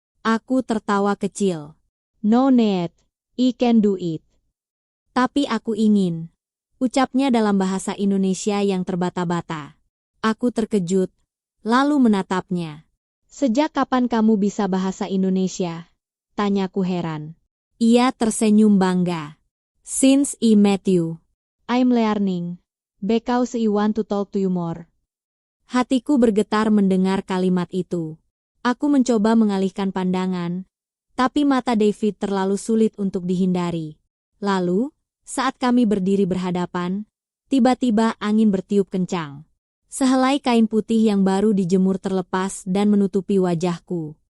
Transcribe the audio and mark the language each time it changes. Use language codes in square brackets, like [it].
[id] Aku tertawa kecil. [en] "No need, I can do it." [id] "Tapi aku ingin," ucapnya dalam bahasa Indonesia yang terbata-bata. Aku terkejut, lalu menatapnya. "Sejak kapan kamu bisa bahasa Indonesia?" tanyaku heran. Ia tersenyum bangga. [en] "Since I met you, I'm learning, because I want to talk to you more." [id] Hatiku bergetar mendengar kalimat itu. Aku mencoba mengalihkan pandangan, tapi mata David terlalu sulit untuk dihindari. Lalu, saat kami berdiri berhadapan, tiba-tiba angin bertiup kencang. Sehelai kain putih yang baru dijemur terlepas dan menutupi wajahku.